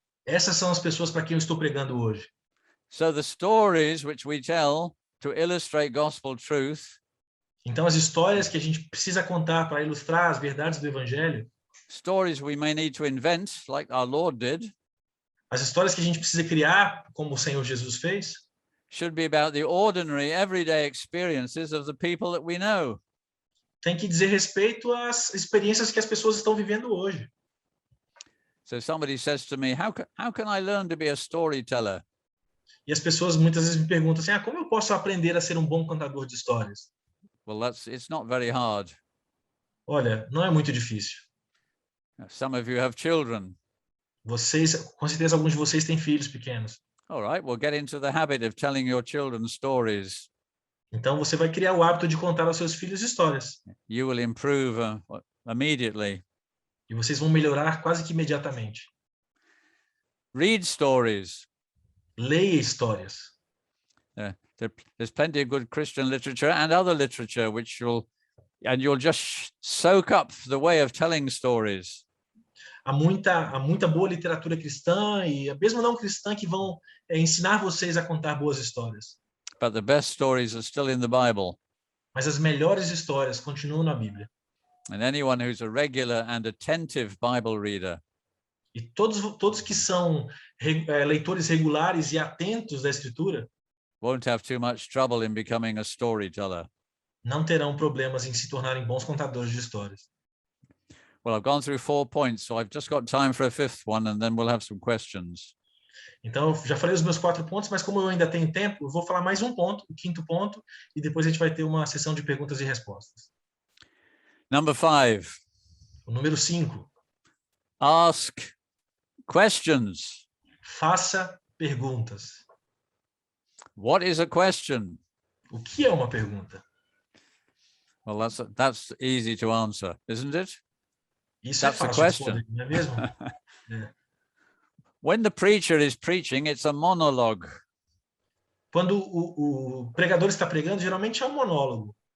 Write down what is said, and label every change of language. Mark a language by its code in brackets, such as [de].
[pt] Essas são as pessoas para quem eu estou pregando hoje. [en] So the stories which we tell to illustrate gospel truth. [pt] Então as histórias que a gente precisa contar para ilustrar as verdades do evangelho. [en] Stories we may need to invent, like our Lord did. [pt] As histórias que a gente precisa criar, como o Senhor Jesus fez. [en] Should be about the ordinary, everyday experiences of the people that we know. [pt] Tem que dizer respeito às experiências que as pessoas estão vivendo hoje. [en] So somebody says to me, how can I learn to be a storyteller? [pt] E as pessoas muitas vezes me perguntam assim, como eu posso aprender a ser um bom contador de histórias? [en] Well, it's not very hard. [pt] Olha, não é muito difícil. [en] Some of you have children. [pt] Vocês, com certeza alguns de vocês têm filhos pequenos. [en] All right, well, get into the habit of telling your children stories. [pt] Então você vai criar o hábito de contar aos seus filhos histórias. [en] You will improve immediately. [pt] E vocês vão melhorar quase que imediatamente. [en] Read stories. [pt] Leia histórias. [en] There's plenty of good Christian literature and other literature you'll just soak up the way of telling stories. [pt] Há muita boa literatura cristã e mesmo não cristã que vão ensinar vocês a contar boas histórias. [en] But the best stories are still in the Bible. [pt] Mas as melhores histórias continuam na Bíblia. [en] And anyone who's a regular and attentive Bible reader. [pt] E todos que são leitores regulares e atentos da Escritura [en] won't have too much trouble in becoming a storyteller. [pt] Não terão problemas em se tornarem bons contadores de histórias. [en] Well, I've gone through 4 points, so I've just got time for a 5th one, and then we'll have some questions. [pt] Então, eu já falei os meus 4 pontos, mas como eu ainda tenho tempo, eu vou falar mais um ponto, o 5º ponto, e depois a gente vai ter uma sessão de perguntas e respostas. [en] Number 5. [pt] O número 5. [en] Ask questions. [pt] Faça perguntas. [en] What is a question? [pt] O que é uma pergunta? [en] Well, that's easy to answer, isn't it? [pt] Isso [en] That's [pt] é [en] a [pt] fácil [en] question. [pt] responder, não é mesmo? [en] When the preacher is preaching, it's a monologue. [pt] Quando o pregador está pregando, geralmente é um monólogo.